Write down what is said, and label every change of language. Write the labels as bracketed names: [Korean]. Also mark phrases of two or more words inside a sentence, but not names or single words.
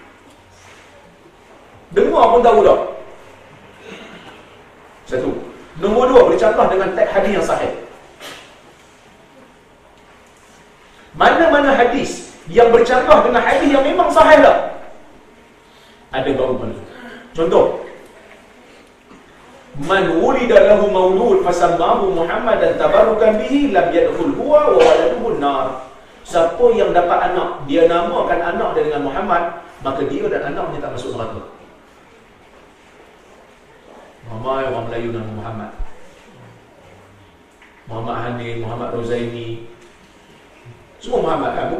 [Malay] Dengar pun tahu dah. Satu. Nombor dua, bercanggah dengan teks hadis yang sahih. Mana-mana hadis yang bercanggah dengan hadis yang memang sahih dah, ada bau palsu. Contoh, [Arabic] من ولد له مولود فسماه محمدا تبركا به لم يدخل هو وولده النار. [Malay] Siapa yang dapat anak, dia namakan anak dia dengan Muhammad, maka dia dan anaknya tak masuk neraka. Ramai orang Melayu nama Muhammad. Muhammad Hanif, Muhammad Rozaini, semua Muhammad kan?